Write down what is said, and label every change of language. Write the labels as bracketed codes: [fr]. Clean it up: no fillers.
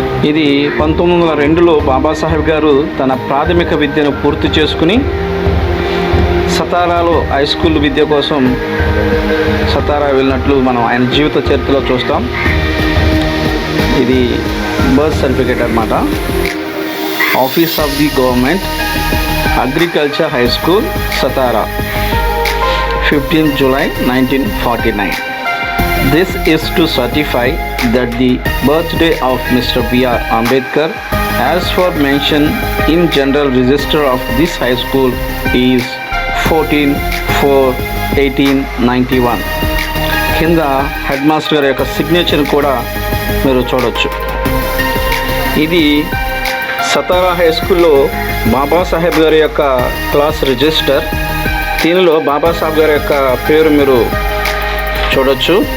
[te] ఇది 1902లో బాబాసాహెబ్ గారు తన ప్రాథమిక విద్యను పూర్తి చేసుకుని సతారాలో హై స్కూల్ విద్య కోసం సతారా వెళ్ళినట్లు మనం ఆయన జీవిత చరిత్రలో చూస్తాం. ఇది బర్త్ సర్టిఫికేట్ అన్నమాట. [en] Office of the government, agriculture high school, Satara, 15th July 1949. This is to certify that the birthday of Mr. B.R. Ambedkar, as for mention in general register of this high school, is 14/4/1891. [te] కింద head master గారి యొక్క signature కూడా మీరు చూడవచ్చు. ఇది Satara high స్కూల్లో బాబాసాహెబ్ గారి యొక్క క్లాస్ రిజిస్టర్. దీనిలో బాబాసాహెబ్ గారి యొక్క పేరు మీరు చూడవచ్చు.